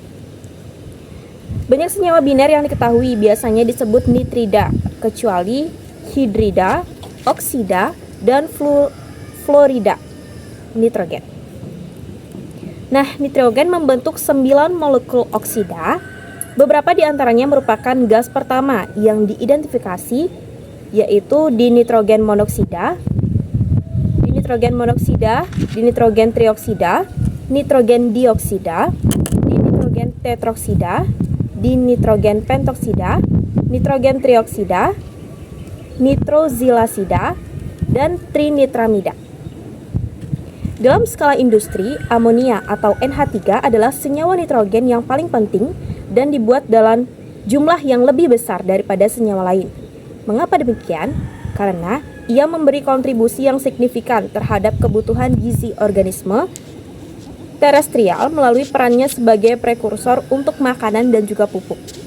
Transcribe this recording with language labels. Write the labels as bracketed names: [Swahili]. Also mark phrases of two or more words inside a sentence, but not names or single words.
[Indonesian] Banyak senyawa biner yang diketahui biasanya disebut nitrida, kecuali hidrida, oksida, dan fluorida nitrogen. Nah, nitrogen membentuk 9 molekul oksida. Beberapa di antaranya merupakan gas pertama yang diidentifikasi, yaitu dinitrogen monoksida, dinitrogen trioksida, nitrogen dioksida, dinitrogen tetroksida, dinitrogen pentoksida, nitrogen trioksida, nitrozilasida, dan trinitramida. Dalam skala industri, amonia atau NH3 adalah senyawa nitrogen yang paling penting dan dibuat dalam jumlah yang lebih besar daripada senyawa lain. Mengapa demikian? Karena ia memberi kontribusi yang signifikan terhadap kebutuhan gizi organisme terestrial melalui perannya sebagai prekursor untuk makanan dan juga pupuk.